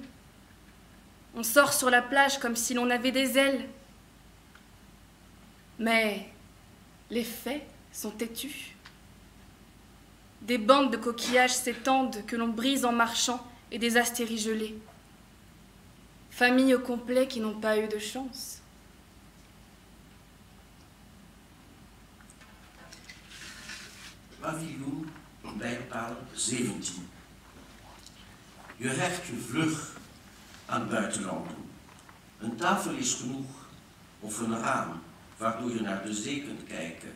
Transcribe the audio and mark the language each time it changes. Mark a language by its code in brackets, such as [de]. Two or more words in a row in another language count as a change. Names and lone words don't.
[fr] On sort sur la plage comme si l'on avait des ailes. Mais les faits sont têtus. Des bandes de coquillages s'étendent que l'on brise en marchant et des astéries gelées. Famille au complet qui n'ont pas eu de chance. [nl] Paviljoen, mijlpaal 17. Je hecht je vlug aan het buitenland toe. Een tafel is genoeg, of een raam, waardoor je naar de zee kunt kijken.